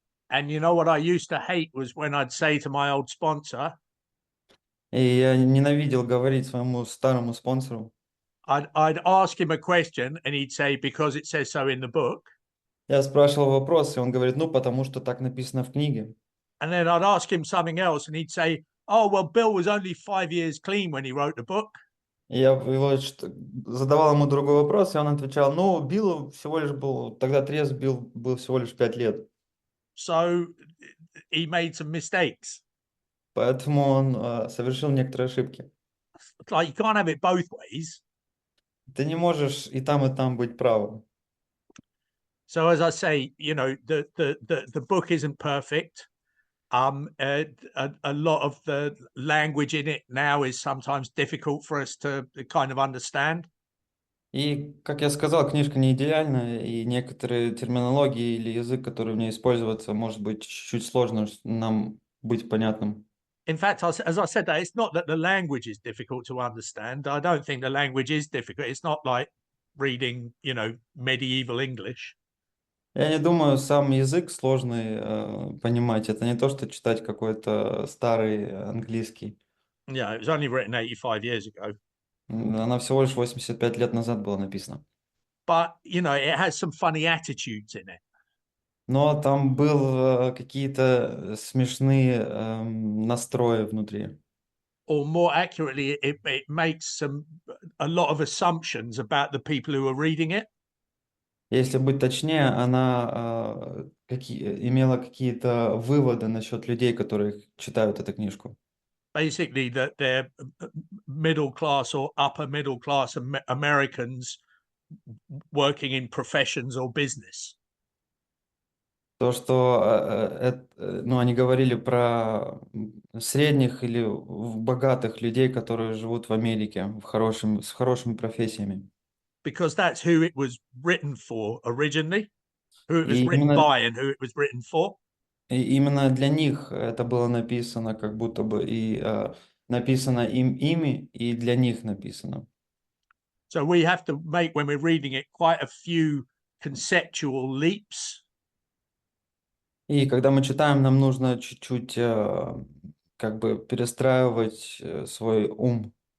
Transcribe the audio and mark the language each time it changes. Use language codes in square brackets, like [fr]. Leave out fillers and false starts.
[en] And you know what I used to hate was when I'd say to my old sponsor, [ru] И я ненавидел говорить своему старому спонсору. [en] I'd ask him a question and he'd say, because it says so in the book. [ru] Я спрашивал вопрос, и он говорит, ну, потому что так написано в книге. [en] And then I'd ask him something else and he'd say, oh, well, Bill was only 5 years clean when he wrote the book. [ru] И я его задавал ему другой вопрос, и он отвечал, ну, Биллу всего лишь был, тогда трезв Билл был всего лишь 5 лет. [en] So he made some mistakes. [ru] Поэтому он совершил некоторые ошибки. [en] It's like you can't have it both ways. [ru] Ты не можешь и там быть правым. [en] So as I say, the book isn't perfect. A lot of the language in it now is sometimes difficult for us to kind of understand. [ru] И, как я сказал, книжка не идеальная, и некоторые терминологии или язык, который в ней используется, может быть чуть-чуть сложно нам быть понятным. [en] In fact, as I said, that it's not that the language is difficult to understand. I don't think the language is difficult. It's not like reading, medieval English. [ru] Я не думаю, сам язык сложный понимать. Это не то, что читать какой-то старый английский. [en] Yeah, it was only written 85 years ago. [ru] Она всего лишь 85 лет назад была написана. [en] But, it has some funny attitudes in it. [ru] Но там был какие-то смешные настрои внутри. [en] Or more accurately, it makes a lot of assumptions about the people who are reading it. [ru] Если быть точнее, она имела какие-то выводы насчет людей, которые читают эту книжку. [en] Basically, that they're middle class or upper middle class Americans working in professions or business. [ru] То, что ну, они говорили про средних или богатых людей, которые живут в Америке с хорошими профессиями. [en] Because that's who it was written for originally, who it was [ru] И [en] written by and who it was written for. [ru] именно для них это было написано, как будто бы написано ими, и для них написано. [en] So we have to make, when we're reading it, quite a few conceptual leaps. [ru] И когда мы читаем, нам нужно чуть-чуть как бы перестраивать свой ум,